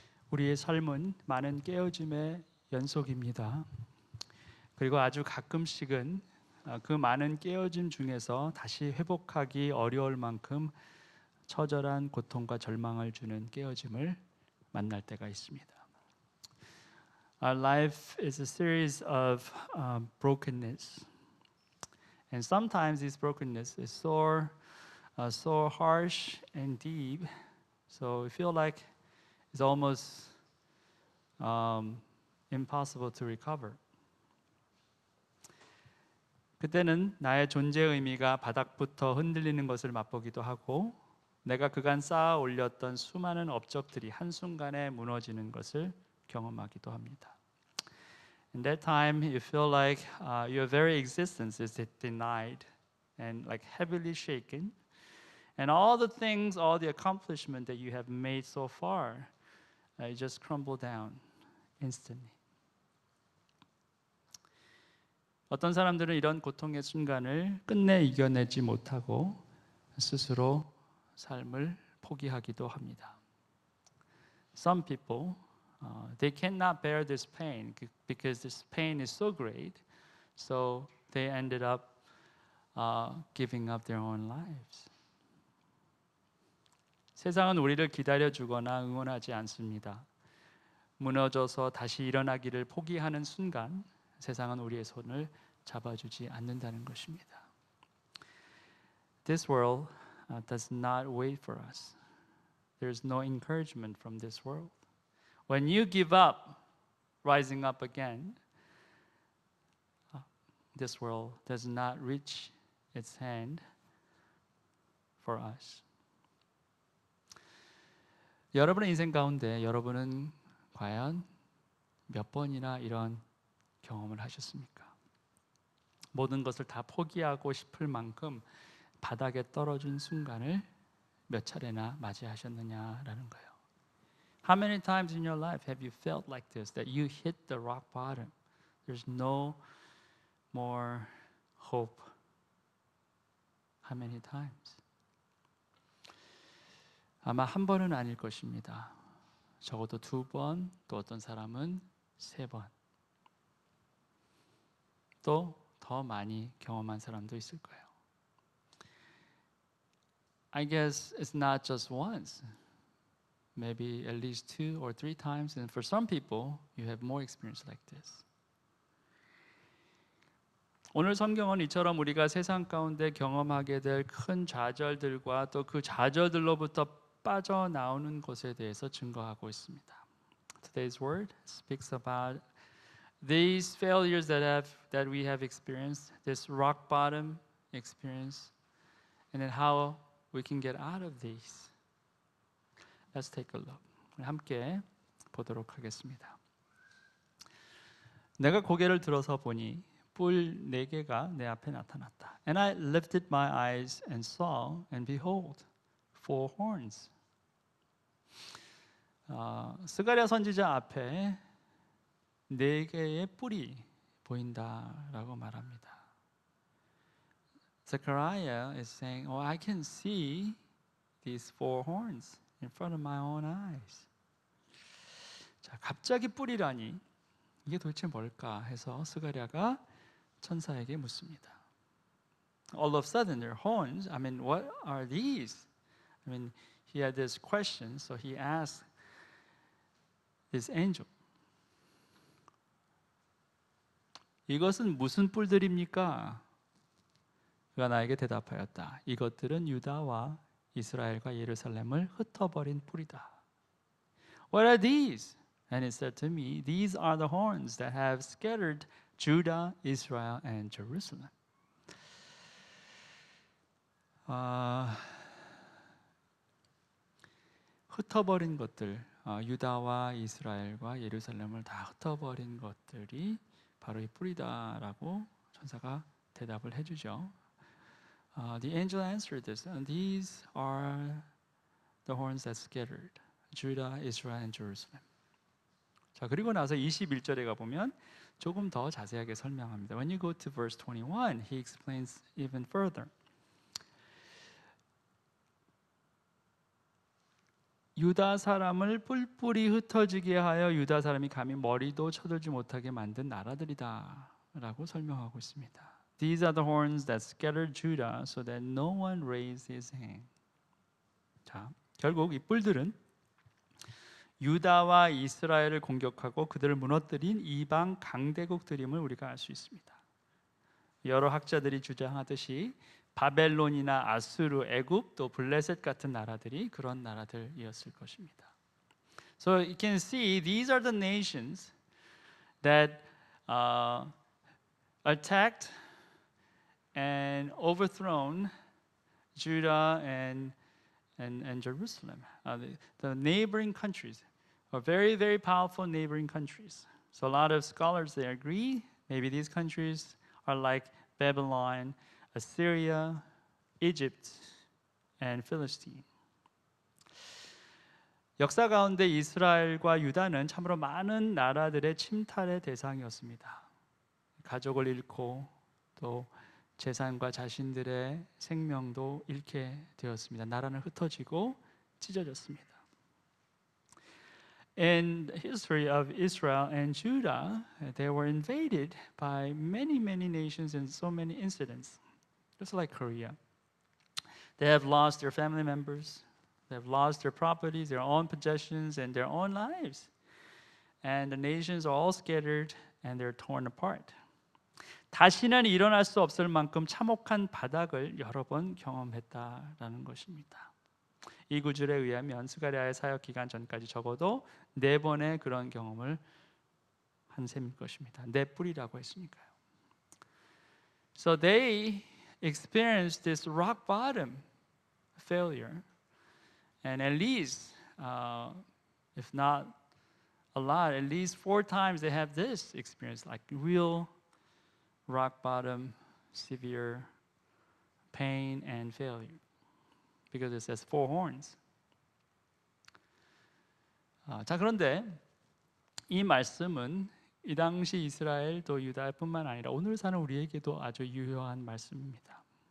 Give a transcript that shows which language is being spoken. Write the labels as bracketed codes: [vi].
[ko] 우리의 삶은 많은 깨어짐의 연속입니다. 그리고 아주 가끔씩은 그 많은 깨어짐 중에서 다시 회복하기 어려울 만큼 처절한 고통과 절망을 주는 깨어짐을 만날 때가 있습니다. [en] Our life is a series of brokenness, and sometimes this brokenness is so harsh and deep, so we feel like it's almost impossible to recover. [ko] 그때는 나의 존재 의미가 바닥부터 흔들리는 것을 맛보기도 하고 내가 그간 쌓아 올렸던 수많은 업적들이 한순간에 무너지는 것을 경험하기도 합니다. [en] In that time, you feel like your very existence is denied and like heavily shaken, and all the things, all the accomplishment that you have made so far, it just crumble down instantly. [ko] 어떤 사람들은 이런 고통의 순간을 끝내 이겨내지 못하고 스스로 삶을 포기하기도 합니다. [en] Some people, they cannot bear this pain because this pain is so great, so they ended up giving up their own lives. [ko] 세상은 우리를 기다려주거나 응원하지 않습니다. 무너져서 다시 일어나기를 포기하는 순간 세상은 우리의 손을 잡아주지 않는다는 것입니다. [en] This world does not wait for us. There's no encouragement from this world. When you give up, rising up again, this world does not reach its hand for us. [ko] 여러분의 인생 가운데 여러분은 과연 몇 번이나 이런 경험을 하셨습니까? 모든 것을 다 포기하고 싶을 만큼 바닥에 떨어진 순간을 몇 차례나 맞이하셨느냐라는 거예요. [en] How many times in your life have you felt like this, that you hit the rock bottom? There's no more hope. How many times? [ko] 아마 한 번은 아닐 것입니다. 적어도 2번, 또 어떤 사람은 3번. 또 더 많이 경험한 사람도 있을 거예요. [en] I guess it's not just once. Maybe at least 2 or 3 times, and for some people, you have more experience like this. [ko] 오늘 성경은 이처럼 우리가 세상 가운데 경험하게 될 큰 좌절들과 또 그 좌절들로부터 빠져나오는 것에 대해서 증거하고 있습니다. [en] Today's word speaks about these failures that we have experienced, this rock bottom experience, and then how we can get out of these. Let's take a look. [ko] 함께 보도록 하겠습니다. 내가 고개를 들어서 보니 뿔 4개가 내 앞에 나타났다. [en] And I lifted my eyes and saw, and behold, 4 horns. [ko] 스가랴 선지자 앞에 4개의 뿔이 보인다라고 말합니다. [en] Zechariah is saying, "Oh, I can see these 4 horns in front of my own eyes." [ko] 자, 갑자기 뿔이라니 이게 도대체 뭘까 해서 스가랴가 천사에게 묻습니다. [en] All of a sudden, their horns. I mean, what are these? I mean, he had this question, so he asked this angel. [ko] 이것은 무슨 뿔들입니까? 그가 나에게 대답하였다. 이것들은 유다와 이스라엘과 예루살렘을 흩어버린 뿔이다. [en] What are these? And he said to me, these are the horns that have scattered Judah, Israel, and Jerusalem. [ko] 흩어버린 것들, 유다와 이스라엘과 예루살렘을 다 흩어버린 것들이 바로 이 뿔이다라고 천사가 대답을 해주죠. [en] The angel answered this, and these are the horns that scattered Judah, Israel, and Jerusalem. [ko] 자, 그리고 나서 21절에 가보면 조금 더 자세하게 설명합니다. [en] When you go to verse 21, he explains even further. [ko] 유다 사람을 뿔뿔이 흩어지게 하여 유다 사람이 감히 머리도 쳐들지 못하게 만든 나라들이다 라고 설명하고 있습니다. [en] These are the horns that scattered Judah so that no one raised his hand. [ko] 자, 결국 이 뿔들은 유다와 이스라엘을 공격하고 그들을 무너뜨린 이방 강대국들임을 우리가 알 수 있습니다. 여러 학자들이 주장하듯이 바벨론이나 아수르, 애굽, 또 블레셋 같은 나라들이 그런 나라들이었을 것입니다. [en] So you can see these are the nations that attacked and overthrown Judah and Jerusalem. The neighboring countries are very, very powerful neighboring countries. So a lot of scholars they agree maybe these countries are like Babylon, Assyria, Egypt, and Philistine. [ko] 역사 가운데 이스라엘과 유다는 참으로 많은 나라들의 침탈의 대상이었습니다. 가족을 잃고 또 재산과 자신들의 생명도 잃게 되었습니다. 나라는 흩어지고 찢어졌습니다. [en] In the history of Israel and Judah, they were invaded by many nations in so many incidents. Just like Korea. They have lost their family members, they have lost their properties, their own possessions, and their own lives. And the nations are all scattered and they're torn apart. [ko] 다시는 일어날 수 없을 만큼 참혹한 바닥을 여러 번 경험했다라는 것입니다. 이 구절에 의하면 스가랴의 사역 기간 전까지 적어도 4번의 그런 경험을 한 셈일 것입니다. 네 뿔이라고 했으니까요. [en] So they experienced this rock bottom failure, and at least, if not a lot, at least 4 times they have this experience, like real rock bottom, severe pain and failure, because it says 4 horns. [ko] 자, 그런데 이 말씀은 이 당시 이스라엘 또 유다뿐만 아니라 오늘 사는 우리에게도 아주 유효한 말씀입니다.